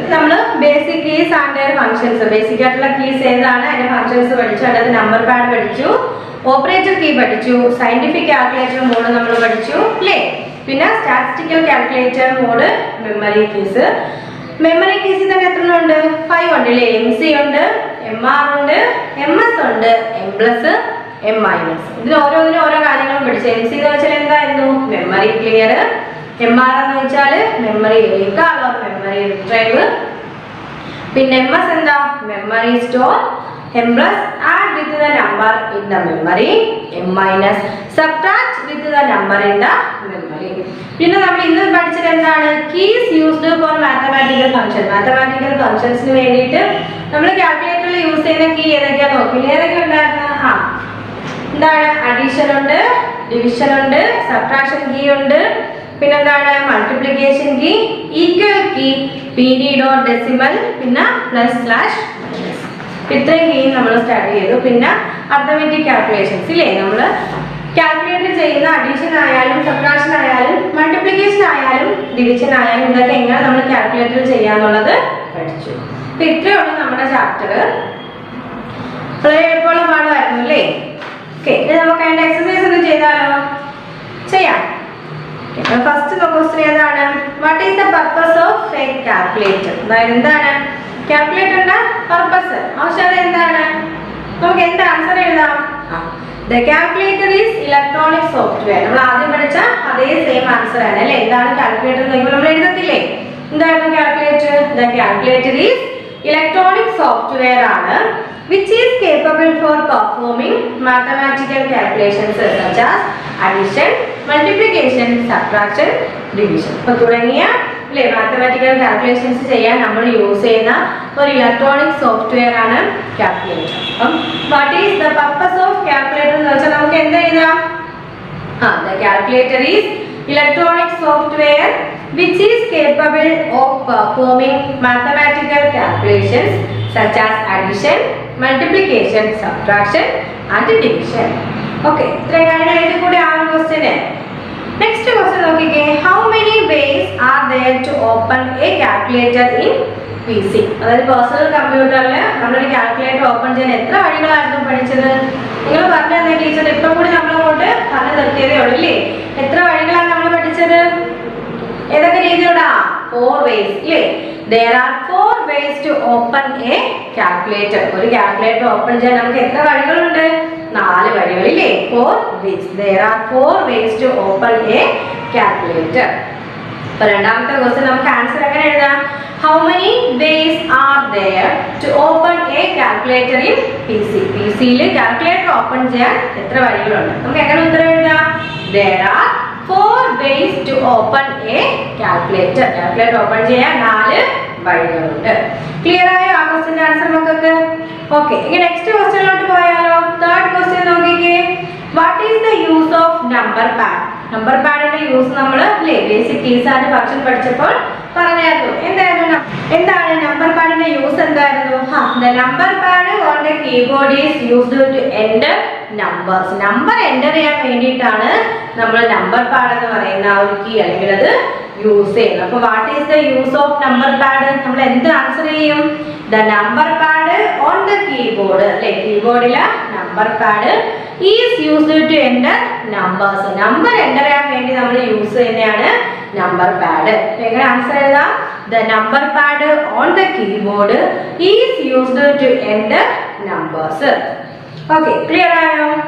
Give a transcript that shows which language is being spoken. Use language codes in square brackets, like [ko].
[ml] നമ്മൾ basic keys and functions, basic ആയിട്ടുള്ള keys ഏതാണ് അതിന്റെ ഫങ്ഷൻസ് പഠിച്ചു. അതായത് നമ്പർ പാഡ് പഠിച്ചു, ഓപ്പറേറ്റർ കീ പഠിച്ചു, സയന്റിഫിക് കാൽക്കുലേറ്റർ മോഡ് നമ്മൾ പഠിച്ചു അല്ലേ? പിന്നെ statistical calculator mode, memory keys. Memory കീസിൽ തന്നെ എത്ര ഉണ്ട്? 5 ഉണ്ട് അല്ലേ? MC ഉണ്ട്, MR ഉണ്ട്, MS ഉണ്ട്, M+, M-. ഇതിൽ ഓരോന്നിനും ഓരോ കാര്യങ്ങളും പഠിച്ചു. MC എന്ന് വെച്ചാൽ എന്തായിരുന്നു? Memory clear. MR എന്ന് വെച്ചാൽ memory recall or memory retrieve. പിന്നെ MS എന്താ? Memory store. [en] M+ add with the number in the memory. M- subtract with the number in the memory. [ml] പിന്നെ നമ്മൾ ഇന്ന് പഠിച്ചത് എന്താണ്? [en] Keys used for mathematical function. [ml] Mathematical ഫംഗ്ഷൻസിന് വേണ്ടിയിട്ട് നമ്മൾ കാൽക്കുലേറ്ററിൽ യൂസ് ചെയ്യുന്ന കീ ഏതൊക്കെയാ നോക്കില്ല? ഏതൊക്കെ ഉണ്ടായിരുന്നു? എന്താണ്? അഡീഷൻ ഉണ്ട്, ഡിവിഷൻ ഉണ്ട്, സബ്ട്രാക്ഷൻ കീ ഉണ്ട്, പിന്നെന്താണ് multiplication key, equal key, period or decimal, പിന്നെ പ്ലസ് സ്ലാഷ് മൈനസ്. ഇത്രയും കീ നമ്മൾ സ്റ്റഡി ചെയ്തു. പിന്നെ അർത്ഥമെറ്റിക് കാൽക്കുലേഷൻസ് ഇല്ലേ, നമ്മൾ കാൽക്കുലേറ്റ് ചെയ്യുന്ന അഡീഷൻ ആയാലും സബ്ട്രാക്ഷൻ ആയാലും മൾട്ടിപ്ലിക്കേഷൻ ആയാലും ഡിവിഷൻ ആയാലും ഇതൊക്കെ എങ്ങനെ നമ്മൾ കാൽക്കുലേറ്റർ ചെയ്യാന്നുള്ളത് പഠിച്ചു. അപ്പൊ ഇത്രയേ ഉള്ളൂ നമ്മുടെ ചാപ്റ്റർ. വളരെ എളുപ്പമുള്ള പാഠമായിരുന്നു അല്ലേ? ഓക്കെ, ഇനി നമുക്ക് അതിന്റെ എക്സസൈസ് ഒന്ന് ചെയ്താലോ? ചെയ്യാം. [en] First question ഏതാണ്? What is the purpose of a calculator? [ml] അതായത് എന്താണ് കാൽക്കുലേറ്ററിന്റെ പർപ്പസ്, ആവശ്യകത എന്താണ്? നമുക്ക് എന്ത് ആൻസർ എഴുതാം? [en] The calculator is electronic software. [ml] നമ്മൾ ആദ്യം പഠിച്ച അതേ സെയിം ആൻസർ ആണ് അല്ലേ? എന്താണ് കാൽക്കുലേറ്റർ എന്ന് നമ്മൾ എഴുതത്തില്ലേ? എന്താണ് calculator? [en] The calculator is electronic software ആണ് which is capable for performing mathematical calculations such as addition, multiplication, subtraction, division. [ml] അപ്പോൾ തുടങ്ങിയ അല്ലേ മാത്തമാറ്റിക്കൽ കാൽക്കുലേഷൻസ് ചെയ്യാൻ നമ്മൾ യൂസ് ചെയ്യുന്ന ഒരു ഇലക്ട്രോണിക് സോഫ്റ്റ്വെയർ ആണ് കാൽക്കുലേറ്റർ. അപ്പം [en] what is the purpose of calculator [ml] എന്ന് വെച്ചാൽ നമുക്ക് എന്ത് എഴുതാം? [en] The calculator is electronic software which is capable of performing mathematical calculations such as addition, multiplication, subtraction and division. [ml] Okay, ഇത്രയും കാര്യങ്ങൾ എഴുതി കൂടി ആ ഒരു ക്വസ്റ്റ്യന്. നെക്സ്റ്റ് ക്വസ്റ്റ്യൻ നോക്കിക്കേ. [en] How many ways are there to open a calculator in PC? [ml] അതായത് personal കമ്പ്യൂട്ടറിൽ നമ്മളൊരു കാൽക്കുലേറ്റർ ഓപ്പൺ ചെയ്യാൻ എത്ര വഴികളായിരുന്നു പഠിച്ചത്? നിങ്ങൾ പറഞ്ഞു തന്നെ ടീച്ചർ ഇപ്പം കൂടി നമ്മളങ്ങോട്ട് പറഞ്ഞു നിർത്തിയതേ ഉള്ളൂ അല്ലേ? എത്ര വഴികളാണ് നമ്മൾ പഠിച്ചത്? ഏതൊക്കെ രീതിയിലൂടെ? [en] 4 ways [ml] ഇല്ലേ? [en] There are 4 ways to open a calculator. [ml] ഒരു കാൽക്കുലേറ്റർ ഓപ്പൺ ചെയ്യാൻ നമുക്ക് എത്ര വഴികളുണ്ട്? 4 വഴികൾ ഇല്ലേ? [en] 4 ways. There are 4 ways to open a calculator. [ml] അപ്പോൾ രണ്ടാമത്തെ ക്വസ്റ്റ്യൻ നമുക്ക് ആൻസർ എങ്ങനെ എഴുതാം? [en] How many ways are there to open a calculator in PC? [ml] PCയിൽ calculator open ചെയ്യാൻ എത്ര വഴികളുണ്ട്? നമുക്ക് എങ്ങനെ ഉത്തരം എഴുതാം? [en] There are 4 ways to open a calculator. [ml] Calculator open ചെയ്യാൻ 4 വഴികളുണ്ട്. ക്ലിയർ ആയോ ആ ക്വസ്റ്റ്യന്റെ ആൻസർ മക്കൾക്ക്? ഓക്കെ, ഇനി നെക്സ്റ്റ് ക്വസ്റ്റ്യനിലോട്ട് പോയാലോ? തേർഡ് ക്വസ്റ്റ്യൻ നോക്കിക്കേ. [en] What is the use of number pad? [ml] Number പാഡിന്റെ use നമ്മൾ അല്ലേ ബേസിക് കീസ് ആൻഡ് ഫംഗ്ഷൻ പഠിച്ചപ്പോൾ പറഞ്ഞായിരുന്നു. എന്താണ് നമ്പർ പാഡിന്റെ യൂസ് എന്തായിരുന്നു? [en] The number pad on the keyboard is used to enter numbers. [ml] Number enter ചെയ്യാൻ വേണ്ടിയിട്ടാണ് നമ്മൾ നമ്പർ പാഡ് എന്ന് പറയുന്ന ആ ഒരു കീ അല്ലെങ്കിൽ അത് യൂസ് ചെയ്യുന്നത്. അപ്പോൾ [en] What is the use of number pad? [ml] നമ്മൾ എന്ത് ആൻസർ ചെയ്യും? [en] The number pad on the keyboard [ml] അല്ലേ, കീബോർഡിലെ number pad [en] is used to enter numbers. [ml] Number enter ചെയ്യാൻ വേണ്ടി നമ്മൾ യൂസ് ചെയ്യുന്നതാണ് നമ്പർ പാഡ്. എങ്ങനെ ആൻസർ എഴുതാം? [en] The number pad on the keyboard is used to enter numbers. Okay, clear ആയോ?